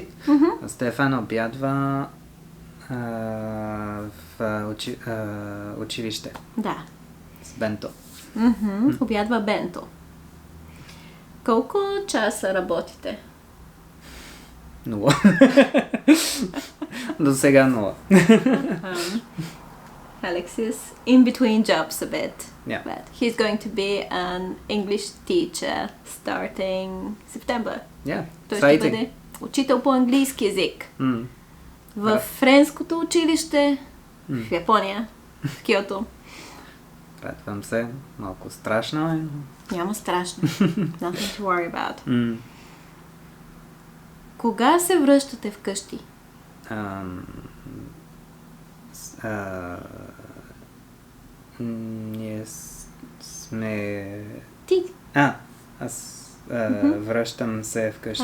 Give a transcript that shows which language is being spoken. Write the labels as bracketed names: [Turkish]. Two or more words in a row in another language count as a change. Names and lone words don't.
[Bulgarian] Стефан обядва в училище. Да. С бенто. Обядва бенто. Колко часа работите? 0. До сега 0. [English] Alex is in between jobs a bit. Yeah. But he's going to be an English teacher starting September. Yeah. [Bulgarian] Той ще бъде учител по английски език. В френското училище в Япония, в Киото. Радвам се. Малко страшно е. Няма страшно. [English] Nothing to worry about. [Bulgarian] Кога се връщате вкъщи? Ние сме... Ти. Аз връщам се вкъщи.